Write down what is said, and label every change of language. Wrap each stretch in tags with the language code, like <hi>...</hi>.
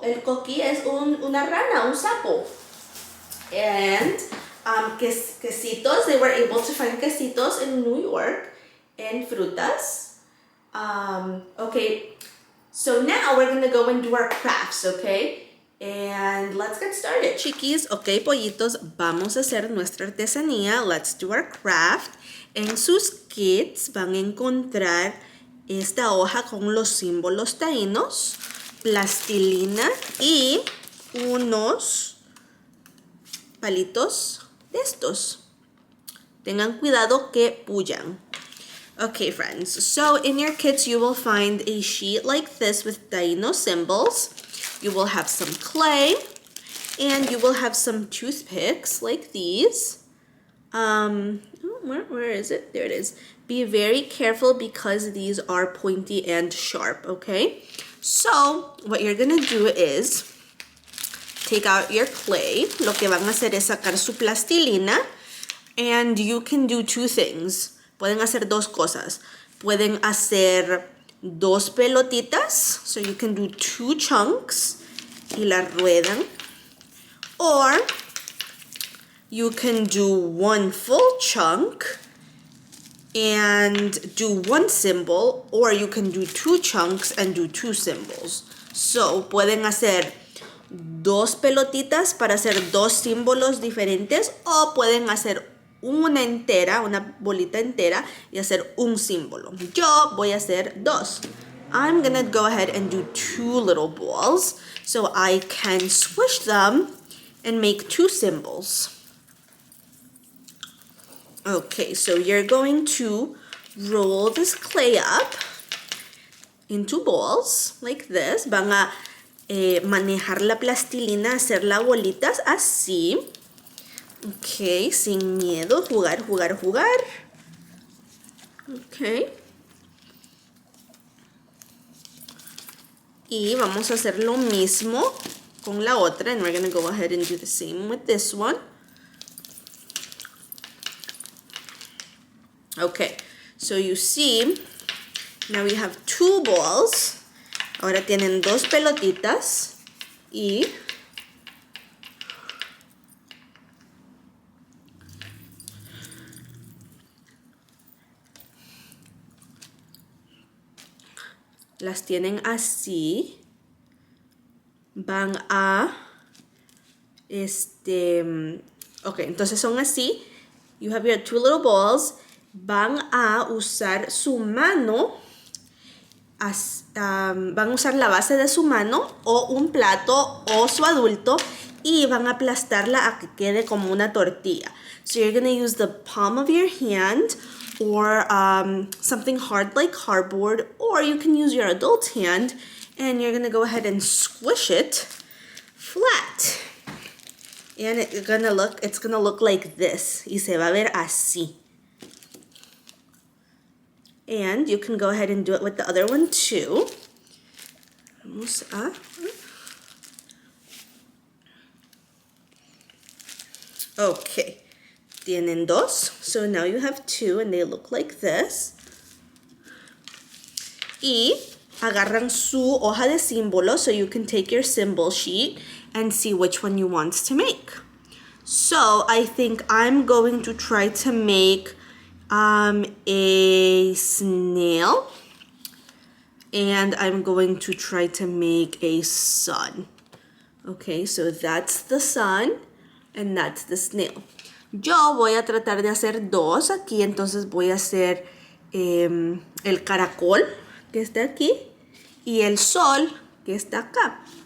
<es>El coqui es una rana, un sapo.</es> <en>And quesitos, they were able to find quesitos in New York and frutas. Okay, so now we're going to go and do our crafts, okay? And let's get started.</en> <es>Chiquis, okay, pollitos, vamos a hacer nuestra artesanía.</es> <en>Let's do our craft.</en> <es>En sus kits van a encontrar esta hoja con los símbolos taínos, plastilina y unos palitos de estos. Tengan cuidado que pullan.</es> <en>Okay, friends, so in your kits you will find a sheet like this with Taino symbols. You will have some clay, and you will have some toothpicks like these. Where is it? There it is. Be very careful because these are pointy and sharp, okay? So, what you're gonna do is take out your clay.</en> <es>Lo que van a hacer es sacar su plastilina,</es> <en>and you can do two things.</en> <es>Pueden hacer dos cosas. Pueden hacer dos pelotitas,</es> <en>so you can do two chunks</en> <es>y la ruedan.</es> <en>Or you can do one full chunk and do one symbol, or you can do two chunks and do two symbols.</en> <es>So, pueden hacer dos pelotitas para hacer dos símbolos diferentes, o pueden hacer una entera, una bolita entera y hacer un símbolo. Yo voy a hacer dos.</es> <en>I'm gonna go ahead and do 2 little balls so I can squish them and make 2 symbols. Okay, so you're going to roll this clay up into balls like this.</en> <es>Van a manejar la plastilina, hacerla bolitas así. Ok, sin miedo, jugar, jugar, jugar. Ok. Y vamos a hacer lo mismo con la otra.</es> <en>And we're going to go ahead and do the same with this one. Okay, so you see, now we have 2 balls.</en> <es>Ahora tienen 2 pelotitas y las tienen así. Van a ok, entonces son así.</es> <en>You have your 2 little balls.</en> <es>Van a usar su mano, van a usar la base de su mano o un plato o su adulto y van a aplastarla a que quede como una tortilla.</es> <en>So you're going to use the palm of your hand or something hard like cardboard, or you can use your adult hand and you're going to go ahead and squish it flat. And it's gonna look like this.</en> <es>Y se va a ver así.</es> <en>And you can go ahead and do it with the other one too.</en> <es>Vamos a...</es> <en>Okay.</en> <es>Tienen 2.</es> <en>So now you have 2 and they look like this.</en> <es>Y agarran su hoja de símbolo</es> <en>so you can take your symbol sheet and see which one you want to make. So I think I'm going to try to make a snail, and I'm going to try to make a sun. Okay, so that's the sun and that's the snail.</en> <es>Yo voy a tratar de hacer 2 aquí, entonces voy a hacer el caracol que está aquí y el sol que está acá.</es>